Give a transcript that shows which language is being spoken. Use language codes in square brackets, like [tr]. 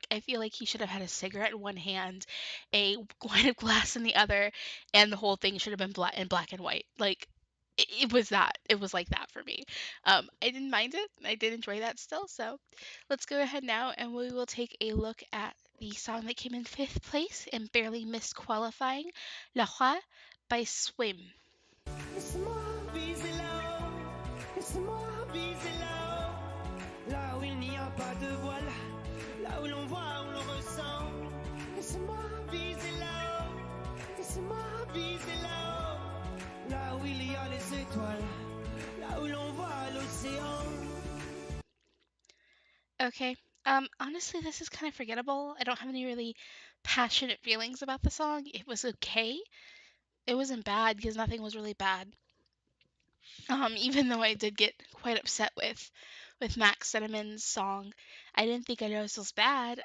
[en] Like, I feel like he should have had a cigarette in one hand, a wine of glass in the other, and the whole thing should have been black and white. Like, it was that. It was like that for me. I didn't mind it. I did enjoy that still. So let's go ahead now and we will take a look at the song that came in 5th place and barely missed qualifying, Là-haut by Sweem. [fr] Laisse-moi viser là-haut, laisse-moi viser là-haut, là où il n'y a pas de voile, là où l'on voit, où l'on ressent. Laisse-moi viser là-haut, laisse-moi viser là-haut, là où il y a les étoiles, là où l'on voit l'océan. [en] Okay. Honestly, this is kind of forgettable. I don't have any really passionate feelings about the song. It was okay. It wasn't bad because nothing was really bad. Even though I did get quite upset with Max Cinnamon's song, I didn't think Ailleurs was bad.